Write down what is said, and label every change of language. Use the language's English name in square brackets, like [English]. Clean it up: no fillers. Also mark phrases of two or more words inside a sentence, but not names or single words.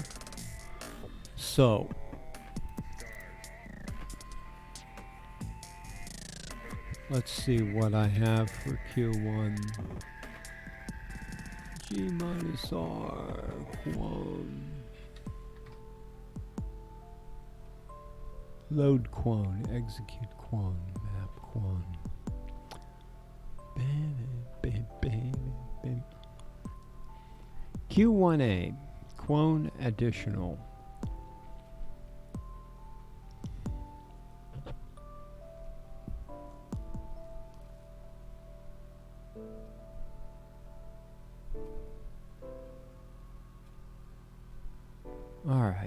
[English] So, let's see what I have for Q1. G minus R, quone. Load quone, execute quone, map quone. Bam, bam, bam, bam. Q1A, quone additional. All right.